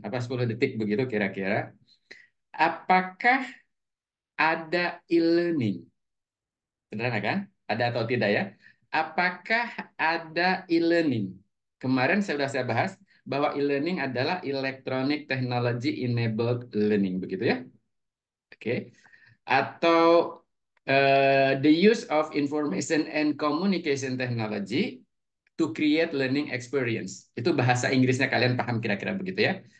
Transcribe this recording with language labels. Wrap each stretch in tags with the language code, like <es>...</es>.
<id>Apa 10 detik begitu kira-kira. Apakah ada e-learning? Sederhana kan? Ada atau tidak ya? Apakah ada e-learning? Kemarin sudah saya bahas bahwa e-learning adalah</id> <en>electronic technology enabled learning,</en> <id>begitu ya? Oke.</id> <en>Atau the use of information and communication technology to create learning experience.</en> <id>Itu bahasa Inggrisnya, kalian paham kira-kira begitu ya?</id>